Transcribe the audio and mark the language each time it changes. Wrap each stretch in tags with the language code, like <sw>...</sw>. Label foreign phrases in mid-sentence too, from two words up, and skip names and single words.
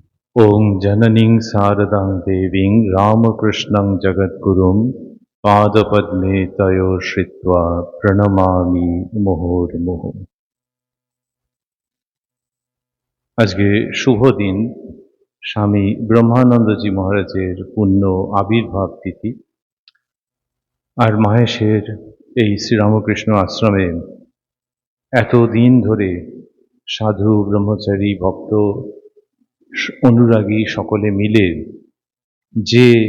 <sa>ॐ जननीं शारदां देवीं रामकृष्णं जगद्गुरुं पादपद्मे तयो श्रित्वा প্রণমামি মুহুর্মুহু।</sa> <bn>আজকে শুভ দিন, স্বামী ব্রহ্মানন্দজি মহারাজের পুণ্য আবির্ভাব তিথি। আর মাহেশের এই শ্রীরামকৃষ্ণ আশ্রমে এতদিন ধরে সাধু, ব্রহ্মচারী, ভক্ত, অনুরাগী সকলে মিলে যে</bn>